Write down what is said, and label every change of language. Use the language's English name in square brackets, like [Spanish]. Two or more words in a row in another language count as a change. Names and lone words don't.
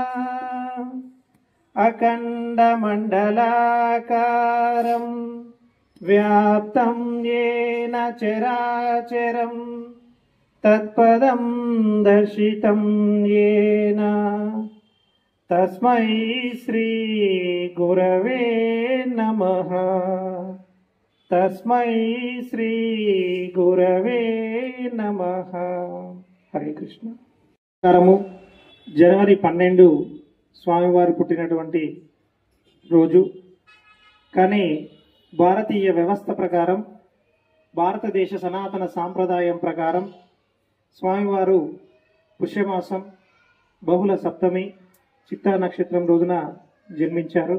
[Sanskrit] अखण्डमण्डलाकारं व्याप्तं येन चराचरं तत्पदं दर्शितं येन तस्मै श्रीगुरवे नमः तस्मै श्रीगुरवे नमः हरे कृष्ण [Telugu] జనవరి 12 స్వామివారు పుట్టినటువంటి రోజు. కానీ భారతీయ వ్యవస్థ ప్రకారం, భారతదేశ సనాతన సాంప్రదాయం ప్రకారం స్వామివారు పుష్యమాసం బహుళ సప్తమి చిత్తా నక్షత్రం రోజున జన్మించారు.